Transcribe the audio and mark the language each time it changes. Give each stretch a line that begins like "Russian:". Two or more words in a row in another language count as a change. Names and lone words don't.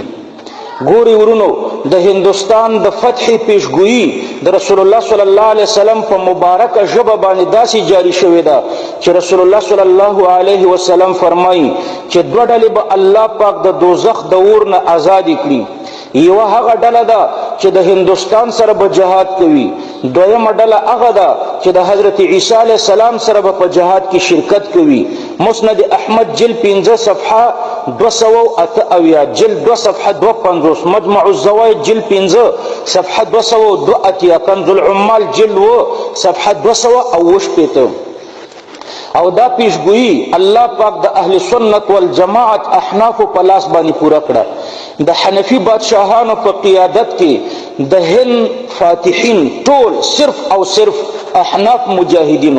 Pashto: ګوري ورونو، د هندوستان د فتح پیشګویی د رسول الله
Arabic: صلی الله علیه وسلم
Pashto: په مبارکه ژبه باندې داسې جاری شوې ده چې رسول الله
Arabic: صلی الله علیه وسلم
Pashto: فرمایي چې دوه ډلې به الله پاک د دوزخ د اور نه آزادې کړي. یوه هغه ډله ده چې د هندوستان سره به جهاد کوي، دویمه ډله هغه ده چې د حضرت عیسی
Arabic: علیه السلام
Pashto: سره به په جهاد کې شرکت کوي. مسند احمد جلد 5 صفحه 278، جلد 2 صفحه 250، مجمع الزوائد جلد 5 صفحه 282، کنز العمال جلد 2 صفحه 228. او دا پیشګویی الله پاک د اهل سنت والجماعت احناف په لاس باندې پوره کړه. د حنفي بادشاهانو په قیادت کې د هند فاتحین ټول صرف او صرف احناف مجاهدینو.